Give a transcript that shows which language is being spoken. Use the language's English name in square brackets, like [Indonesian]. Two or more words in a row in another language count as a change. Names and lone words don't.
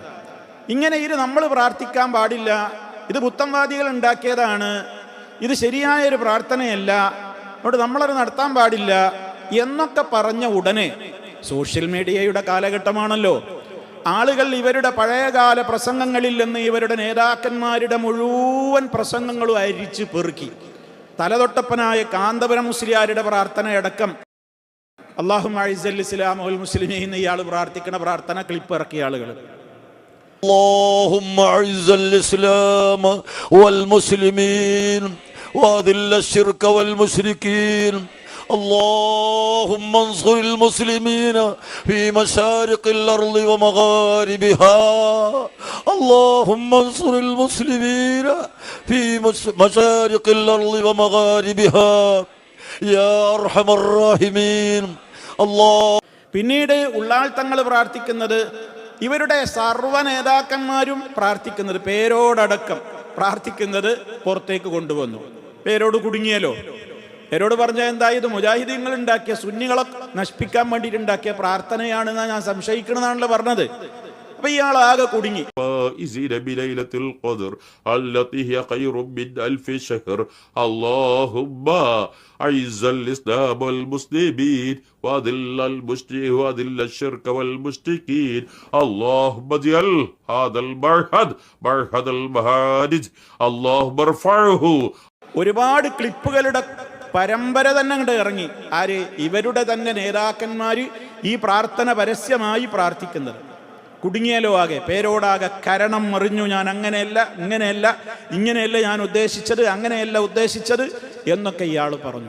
[Malayalam] ഇങ്ങനെ ഇത് നമ്മൾ പ്രാർത്ഥിക്കാൻ പാടില്ല, ഇത് പുത്തൻവാദികൾ ഉണ്ടാക്കിയതാണ്, ഇത് ശരിയായൊരു പ്രാർത്ഥനയല്ല, അതുകൊണ്ട് നമ്മളത് നടത്താൻ പാടില്ല എന്നൊക്കെ പറഞ്ഞ ഉടനെ, [English] social media [Malayalam] കാലഘട്ടമാണല്ലോ, ആളുകൾ ഇവരുടെ പഴയകാല പ്രസംഗങ്ങളിൽ നിന്ന് ഇവരുടെ നേതാക്കന്മാരുടെ മുഴുവൻ പ്രസംഗങ്ങളും അരിച്ച് പെറുക്കി തലതൊട്ടപ്പനായ കാന്തപുരം മുസ്ലിയാരുടെ പ്രാർത്ഥനയടക്കം [Arabic] اللهم أعز الإسلام والمسلمين [Malayalam] ഇയാൾ പ്രാർത്ഥിക്കുന്ന പ്രാർത്ഥന ക്ലിപ്പ് ഇറക്കിയ ആളുകൾ. [Arabic] اللهم أعز الإسلام والمسلمين وأذل الشرك والمشركين اللهم انصر المسلمين في مشارق الأرض ومغاربها اللهم انصر المسلمين في مشارق الأرض ومغاربها يا أرحم الراحمين الله. [Malayalam] പിന്നീട് ഉള്ളാൾ തങ്ങൾ പ്രാർത്ഥിക്കുന്നത്, ഇവരുടെ സർവ്വ നേതാക്കന്മാരും പ്രാർത്ഥിക്കുന്നത്, പേരോടടക്കം പ്രാർത്ഥിക്കുന്നത് പുറത്തേക്ക് കൊണ്ടുവന്നു. പേരോട് കുടുങ്ങിയല്ലോ. പേരോട് പറഞ്ഞ എന്താ? ഇത് മുജാഹിദീങ്ങൾ ഉണ്ടാക്കിയ, സുന്നികളെ നശിപ്പിക്കാൻ വേണ്ടിയിട്ടുണ്ടാക്കിയ പ്രാർത്ഥനയാണെന്നാണ് ഞാൻ സംശയിക്കണമെന്നാണല്ലോ പറഞ്ഞത്. അപ്പൊ ഇയാൾ ആകെ കുടുങ്ങി. [Arabic] فائزين بليلة القدر التي هي خير من 1000 شهر اللهم أعز الإسلام والمسلمين وأذل الشرك والمشركين اللهم اجعل هذا المعهد معهد المهاجر اللهم ارفعه. [Malayalam] ഒരുപാട് ക്ലിപ്പുകളുടെ പരമ്പര തന്നെ അങ്ങോട്ട് ഇറങ്ങി. ആര്? ഇവരുടെ തന്നെ നേതാക്കന്മാര് ഈ പ്രാർത്ഥന പരസ്യമായി പ്രാർത്ഥിക്കുന്നത്. കുടുങ്ങിയാലോ ആകെ, പേരോടാകെ കരണം മറിഞ്ഞു. ഞാൻ അങ്ങനെയല്ല, ഇങ്ങനെയല്ല ഞാൻ ഉദ്ദേശിച്ചത്, അങ്ങനെയല്ല ഉദ്ദേശിച്ചത് എന്നൊക്കെ ഇയാൾ പറഞ്ഞു.